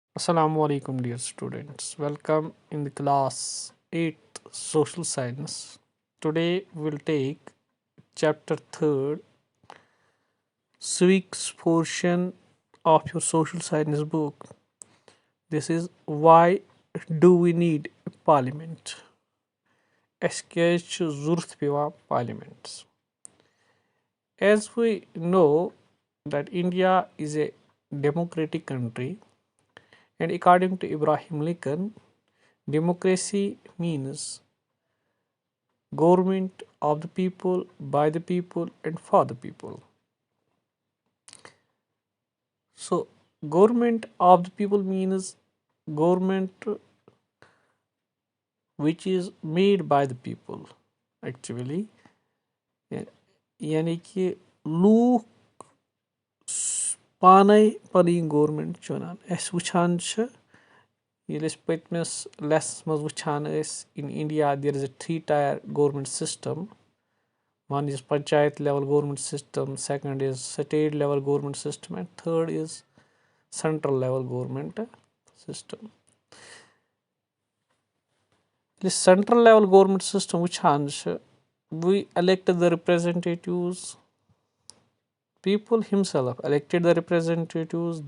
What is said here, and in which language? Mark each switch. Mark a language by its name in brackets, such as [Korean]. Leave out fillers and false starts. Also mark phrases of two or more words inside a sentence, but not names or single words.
[English] Assalamu alaikum, dear students. Welcome in the class 8th Social Science. Today we'll take chapter 3rd, civics portion of your social science book. This is why do we need a parliament? [Kashmiri] اَسہِ کیٛازِ چھُ ضروٗرت پیٚوان parliaments? [English] As we know that India is a democratic country, and according to Abraham Lincoln, democracy means government of the people, by the people, and for the people. So, government of the people means government which is made by the people. Actually, [Kashmiri] यानी कि लूक पाने पनी गवर्नमेंट चुनान अस वुछान छ येले पतमिस लेसन्स मज वुछान [English] in India there is a three-tier government system. One is panchayat level government system, second is state level government system, and third is central level government system. The central level government system [Kashmiri] वुछान छ [English] we elected the representatives, people himself elected the representatives.